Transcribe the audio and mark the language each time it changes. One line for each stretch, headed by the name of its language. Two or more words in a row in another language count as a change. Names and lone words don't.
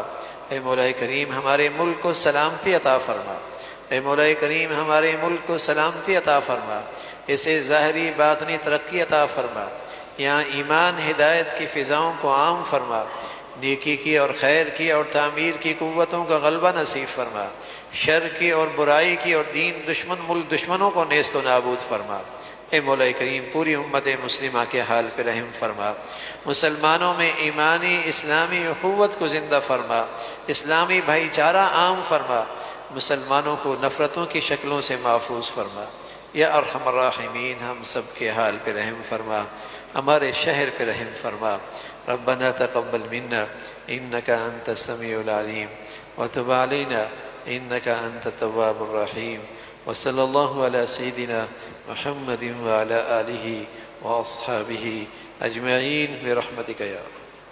Urdu: اے مولا کریم ہمارے ملک کو سلامتی عطا فرما، اے مولا کریم ہمارے ملک کو سلامتی عطا فرما، اسے ظاہری باطنی ترقی عطا فرما، یہاں ایمان ہدایت کی فضاؤں کو عام فرما، نیکی کی اور خیر کی اور تعمیر کی قوتوں کا غلبہ نصیب فرما، شر کی اور برائی کی اور دین دشمن، ملک دشمنوں کو نیست و نابود فرما۔ اے مولا کریم پوری امت مسلمہ کے حال پہ رحم فرما، مسلمانوں میں ایمانی اسلامی اخوت کو زندہ فرما، اسلامی بھائی چارہ عام فرما، مسلمانوں کو نفرتوں کی شکلوں سے محفوظ فرما۔
Arabic: یا ارحم الراحمین
Urdu: ہم سب کے حال پہ رحم فرما، ہمارے شہر پہ رحم فرما۔
Arabic: ربنا تقبل منا انك انت السميع العليم وتب علينا انك انت التواب الرحيم، وصلى الله على سيدنا محمد وعلى آله واصحابه اجمعين برحمتك يا رب۔